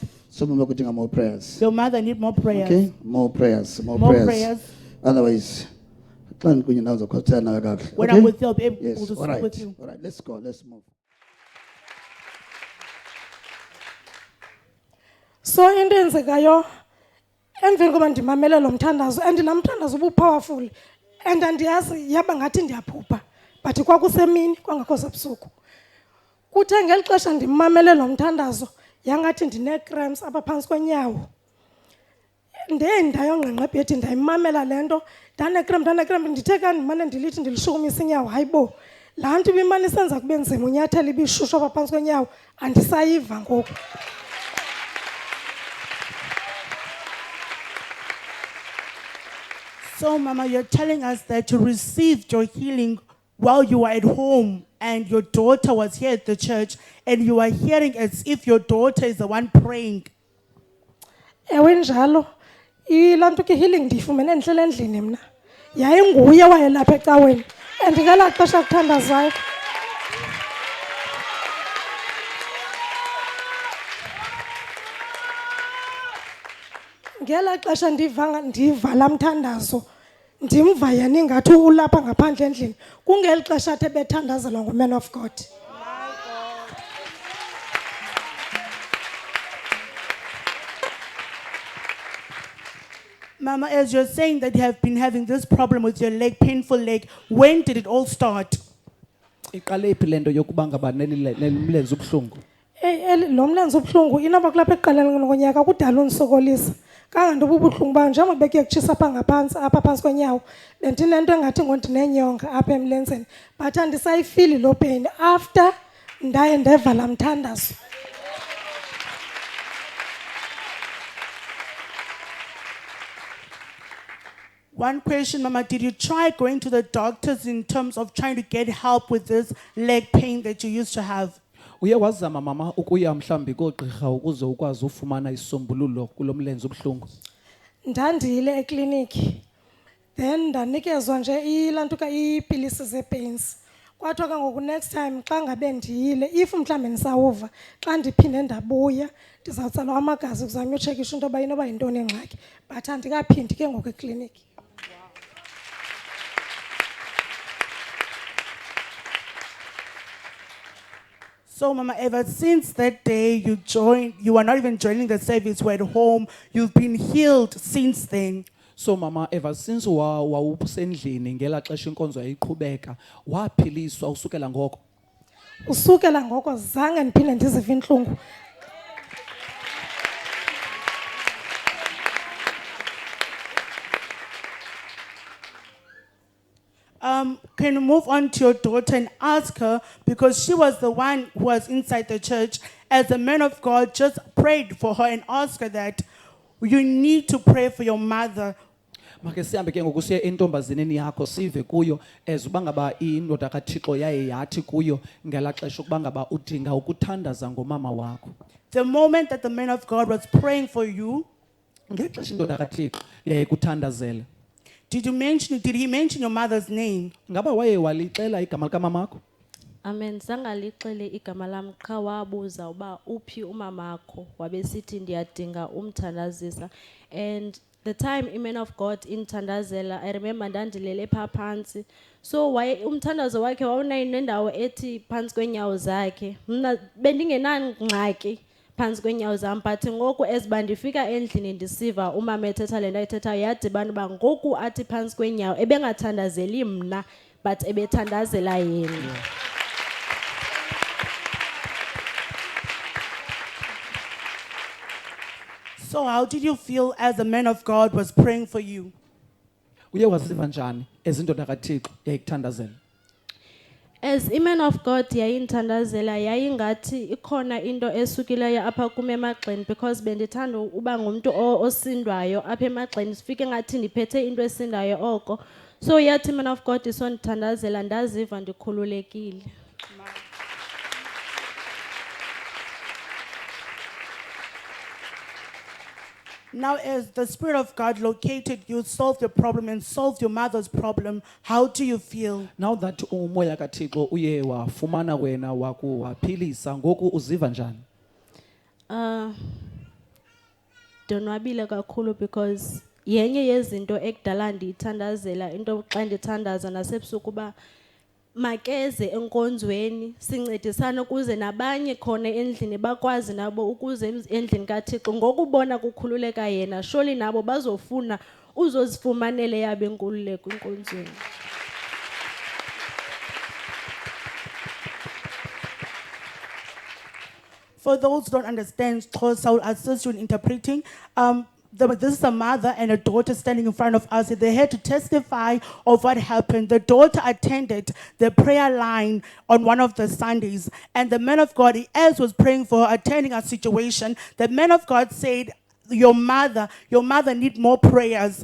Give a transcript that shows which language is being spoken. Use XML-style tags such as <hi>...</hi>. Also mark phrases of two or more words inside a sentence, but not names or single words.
<en>More prayers. Your mother needs more prayers. Okay? More prayers. More prayers. Otherwise, when I'm with you, I'll be able to speak with you. All right. Let's go. Let's move.</en> <xh>So into enzekayo emveni koba ndimamele lo mthandazo and laa mthandazo ubu-powerful and andiyazi yaba ngathi ndiyaphupha but kwakusemini kwangakho sebusuku. Kuthe ngeli xesha ndimamele lo mthandazo yangathi ndine-cramps apha phantsi kwenyawo. Ndayongqengqa ebhedini ndayimamela le nto ndane-cramp ndithe ka ndimane ndilithi ndilishukumisa inyawo hayibo laa nto ibimane isenza kube nzima unyathela ibishushu apha phantsi kwenyawo andisayiva ngoku.</xh> <en>So, Mama, you're telling us that you received your healing while you were at home and your daughter was here at the church and you are hearing as if your daughter is the one praying.</en> <xh>Ewe njalo, ilaa nto ke healing ndiyifumene ndihlele endlini mna. Yayinguye wayelapha ecaweni and ngelaa xesha kuthandazayo. Ngelaa xesha ndiva laa mthandazo ndimva yena ingathi ulapha ngaphandle endlini kungeli xesha athi ebethandazelwa</xh> <en>nguman of God. Mama, as you're saying that you have been having this problem with your leg, painful leg, when did it all start?</en> <xh>Iqale phi lento yokuba ngaba nemlenze ubuhlungu? Lo mlenze ubuhlungu inoba kulapha ekuqaleni konyaka kudala undisokolisa. Kangantoba ubuhlungu bayo njengoba bekuye kutshisa apha phantsi kwenyawo bendinento engathi ngondinenyonga apha emlenzeni but andisayifili loo</xh> <en>pain after</en> <xh>ndaye ndeva laa mthandazo.</xh> <en>One question, Mama, did you try going to the doctors in terms of trying to get help with this leg pain that you used to have?</en> <xh>Uye wazama mama ukuya mhlambi koogqirha ukuze ukwazi ufumana isombululo kulomlenze ubuhlungu? Ndandile ekliniki then ndanikezwa nje ilaa nto ka iipilisi zee-pains. Kwathiwa ke ngoku</xh> <en>next time</en> <xh>xa ngabe ndiyile if mhlawumbi ndisawuva xa ndiphinde ndabuya ndizawutsalwa amagazi kuzanywa utshekisha into yoba inoba yintoni ingxaki but andikaphindi ke ngoku ekliniki.</xh> <en>So, Mama Eva, since that day you are not even joining the service, we're at home, you've been healed since then.</en> <xh>So mama,</xh> <en>ever since</en> <xh>wawusendlini ngela xesha inkonzo yayiqhubeka waphiliswa usukela ngoko? Usukela ngoko zange ndiphinde ndizive intlungu.</xh> <en>Can you move on to your daughter and ask her, because she was the one who was inside the church, as a man of God, just prayed for her and asked her that you need to pray for your mother.</en> <xh>Make sihambe ke ngoku siye entombazineni yakho sive kuyo ezuba ngaba indoda kaThixo yaye yathi kuyo ngela xesha ukuba ngaba udinga ukuthandaza ngomama wakho.</xh> <en>The moment that the man of God was praying for you,</en> <xh>ngexesha indoda kaThixo yaye kuthandazela,</xh> <en>did he mention your mother's name?</en> <xh>Ngaba waye walixela igama likaMamakho? Amen. Zangalixele igama lam qha wabuza uba uphi umamakho wabesithi ndiyadinga umthandazisa.</xh> <en>And the time a man of God in Tandazela, I remember</en> <xh>ndandilele pha phansi. So umthandazo wakhe wawunendawo ethi phansi kwenyawo zakhe. Mna bendingenangxaki phansi kwenyawo zam, but ngoku eziba ndifika endlini ndisiva umama ethetha le nto ayithethayo yadibana uba ngoku athi phansi kwenyawo ebengathandazeli mna but ebethandazela yena.</xh> <en>So how did you feel as the man of God was praying for you?</en> <xh>Uye waziva njani ezindoda kaThixo yayikuthandazela?</xh> <en>As a man of God</en> <xh>yayinthandazela yayingathi ikhona into esukileyo apha kum emagxeni, because bendithanda uba ngumuntu osindwayo apha emagxeni, sifike ngathi ndiphethe into esindayo oko. So yathi</xh> <en>man of God</en> <xh>isondithandazela ndaziva ndikhululekile.</xh> <en>Now, as the Spirit of God located you, solved your problem and solved your mother's problem, how do you feel? Now that</en> <xh>umoya kaThixo uye wafumana wena wakuwaphilisa, ngoku uziva njani? Donwabile kakhulu, because yenye yezinto ekudala ndiyithandazela into xa ndithandaza nasebusuku uba makeze enkonzweni sincedisana ukuze nabanye khona endlini bakwazi nabo ukuze endlini kaThixo ngokubona kukhululeka yena surely nabo bazofuna uzozifumanele yabe inkululeko enkonzweni.</xh> <en>For those who don't understand Xhosa, I will assist you in interpreting. this is a mother and a daughter standing in front of us. They had to testify of what happened. The daughter attended the prayer line on one of the Sundays, and the man of God, as was praying for her, attending a situation, the man of God said, your mother need more prayers.</en>